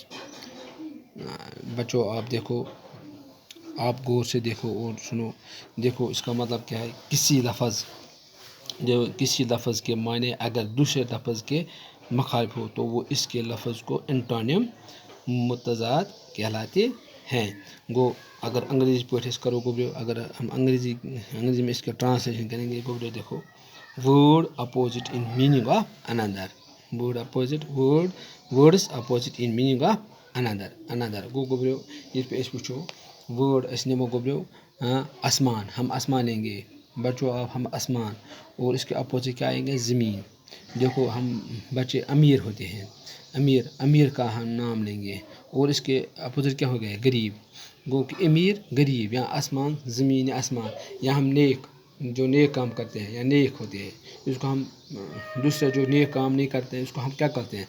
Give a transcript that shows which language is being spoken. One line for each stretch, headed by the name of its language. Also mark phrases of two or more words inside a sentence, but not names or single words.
Urdu: بچوں آپ دیکھو، آپ غور سے دیکھو اور سنو، دیکھو اس کا مطلب کیا ہے۔ کسی لفظ کے معنی اگر دوسرے لفظ کے مخالف ہو تو وہ اس کے لفظ کو انٹونیم متضاد کہلاتے ہیں۔
Kashmiri: گو اگر انگریزی پٲٹھۍ أسۍ کرو گوبریو،
Urdu: اگر ہم انگریزی میں اس کا ٹرانسلیشن کریں گے گوبریو، دیکھو
English: word opposite in meaning of another، words opposite in meaning of another
Kashmiri: گو گوبریو، یِتھ پٲٹھۍ أسۍ وٕچھو
Urdu: word
Kashmiri: أسۍ نِمو گوبریو
Urdu: آسمان، ہم آسمان لیں گے بچوں، ہم آسمان، اور اس کے اپوزٹ کیا آئیں گے؟ زمین۔ دیکھو ہم بچے امیر ہوتے ہیں، امیر کا ہم نام لیں گے، اور اس کے اپوزٹ کیا ہو گیا؟ غریب۔ گو کہ امیر غریب، یا آسمان زمین، یا آسمان، یا ہم نیک، جو نیک کام کرتے ہیں یا نیک ہوتے ہیں، اس کو ہم دوسرے جو نیک کام نہیں کرتے ہیں اس کو ہم کیا کرتے ہیں؟